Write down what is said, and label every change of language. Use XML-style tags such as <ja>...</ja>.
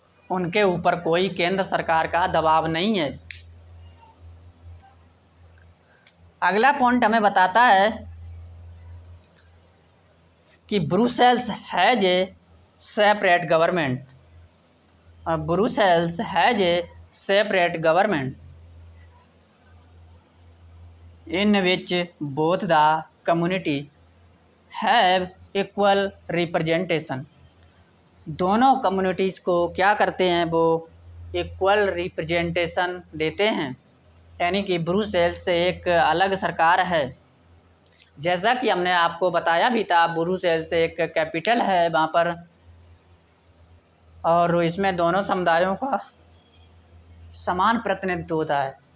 <hi>उनके ऊपर कोई केंद्र सरकार का दबाव नहीं है। अगला पॉइंट हमें बताता है कि</hi> <en>Brussels has a separate government. Brussels has a separate government in which both the communities have equal representation।</en> <hi>दोनों कम्युनिटीज़ को क्या करते हैं, वो इक्वल रिप्रेजेंटेशन देते हैं, यानी कि ब्रुसेल्स एक अलग सरकार है। जैसा कि हमने आपको बताया भी था, ब्रुसेल्स एक कैपिटल है वहाँ पर, और इसमें दोनों समुदायों का समान प्रतिनिधित्व होता है।</hi>